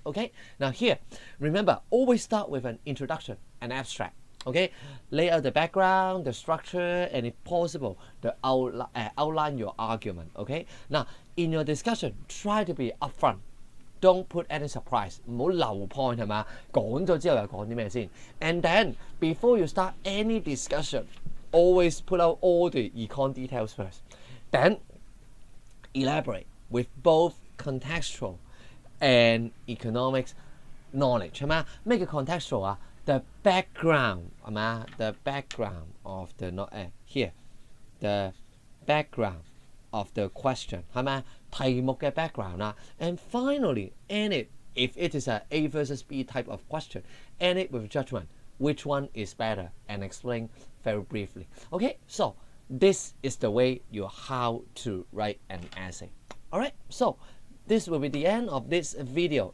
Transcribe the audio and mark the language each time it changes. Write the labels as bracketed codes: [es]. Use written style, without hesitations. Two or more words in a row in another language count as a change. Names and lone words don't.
[en] Okay, now here, remember, always start with an introduction, an abstract. Okay, lay out the background, the structure, and if possible, the outline your argument. Okay, now in your discussion, try to be upfront. Don't put any surprise. [yue] 唔好留 point 係嘛？講咗之後又講啲咩先？ [en] And then before you start any discussion, always put out all the econ details first. Then elaborate with both contextual and economics knowledge 係嘛？ [yue] 咩叫 contextual 啊？ [en] The background [yue] 係嘛？ [en] The background of the here the background of the question 係咪？ [yue] 題目嘅 background 啦。 [en] And finally, end it if it is a A versus B type of question, end it with judgment. Which one is better? And explain very briefly. Okay, so this is the way how to write an essay. Alright, so this will be the end of this video.